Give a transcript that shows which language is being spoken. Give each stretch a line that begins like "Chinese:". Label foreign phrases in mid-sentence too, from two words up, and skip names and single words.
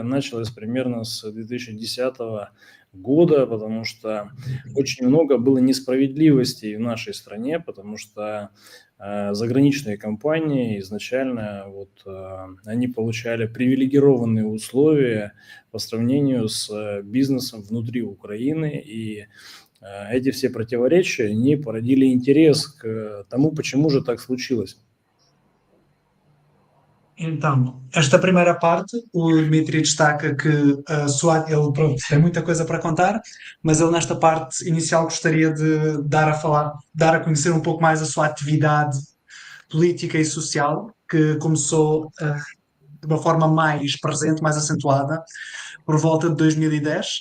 Russian: началась примерно с 2010 года, потому что очень много было несправедливостей в нашей стране, потому что заграничные компании изначально они получали привилегированные условия по сравнению с бизнесом внутри Украины, и эти все противоречия, они породили интерес к тому, почему же так случилось.
Portuguese: Então, esta primeira parte, o Dmitry destaca que ele tem muita coisa para contar, mas ele nesta parte inicial gostaria de dar a conhecer um pouco mais a sua atividade política e social, que começou de uma forma mais presente, mais acentuada, por volta de 2010.